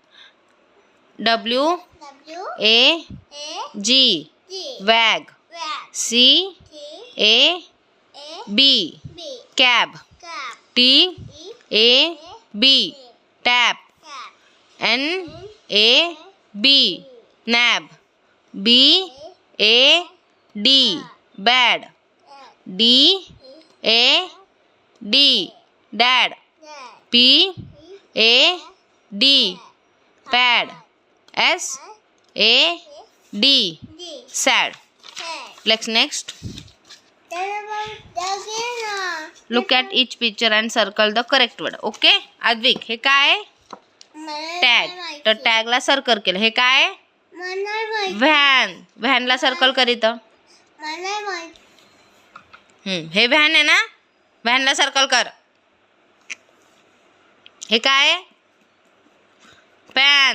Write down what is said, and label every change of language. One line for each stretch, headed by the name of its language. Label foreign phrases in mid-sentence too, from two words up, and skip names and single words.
English: W A G wag. C A B cab. T A B tap. N A B nab. B A D bad. D A D dad. P A D pad. S A D sad. Let's next. Look at each picture and circle the correct word.
Marathi: Okay, आद्विक हे काय? टॅग. तर टॅगला सर्कल केलं. हे काय? व्हॅन. व्हॅनला सर्कल करीत. हे व्हॅन आहे ना, व्हॅनला सर्कल कर. हे काय? पॅन.